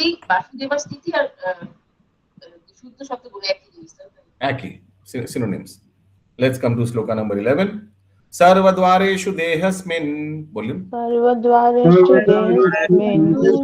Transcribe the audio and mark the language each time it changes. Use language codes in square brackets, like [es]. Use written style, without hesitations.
[bn] বাসুদেবা স্থিতি আর বিশুদ্ধ শব্দ গুলো একই জিনিস, তাই তো? Aki, [en] synonyms. Let's come to sloka number 11. [sa] Sarvadvareshu dehasmin. [en] Volume. [sa] सर्वद्वारेषु देहस्मिन्